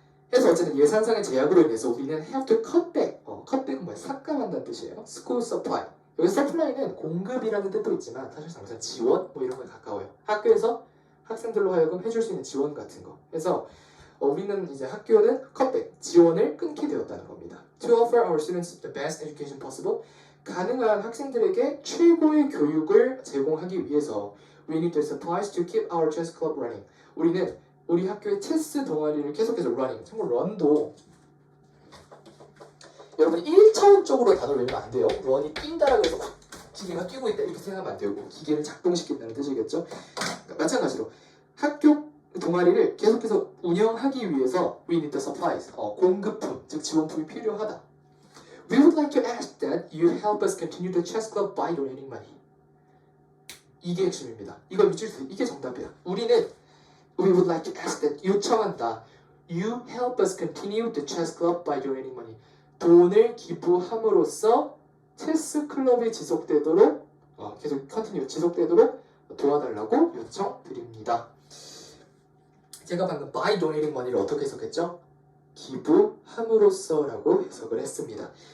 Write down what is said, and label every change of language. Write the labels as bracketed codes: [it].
[ko] 그래서 어쨌든 예산상의 제약으로 인해서 우리는 [en] have to cut back. [ko] cut back은 뭐야? 삭감한다는 뜻이에요. school supply. 여기 supply는 공급이라는 뜻도 있지만 사실상 무슨 지원 뭐 이런 거에 가까워요. 학교에서 학생들로 하여금 해줄 수 있는 지원 같은 거. 그래서 우리는 이제 학교는 cut back, 지원을 끊게 되었다는 겁니다. [en] To offer our students the best education possible. [ko] 가능한 학생들에게 최고의 교육을 제공하기 위해서 [en] we need the supplies to keep our chess club running. [ko] 우리는 우리 학교의 체스 동아리를 계속해서 running. 참고로 run도 여러분 1차원적으로 단어를 외우면 안 돼요. run이 뛴다라고 해서 기계가 뛰고 있다 이렇게 생각하면 안 되고 기계를 작동시킨다는 뜻이겠죠. 그러니까 마찬가지로 학교 동아리를 계속해서 운영하기 위해서 [en] we need the supplies. [ko] 공급품, 즉 지원품이 필요하다. [en] We would like to ask that you help us continue the chess club by donating money. [ko] 이게 핵심입니다. 이걸 미칠 수 이게 정답이야. 우리는 [en] We would like to ask that [ko] 요청한다. [en] You help us continue the chess club by donating money. [ko] 돈을 기부함으로써 체스 클럽이 지속되도록 계속 continue 지속되도록 도와달라고 요청드립니다. 제가 방금 [en] by donating money [ko] 를 어떻게 해석했죠? 기부함으로써라고 해석을 했습니다.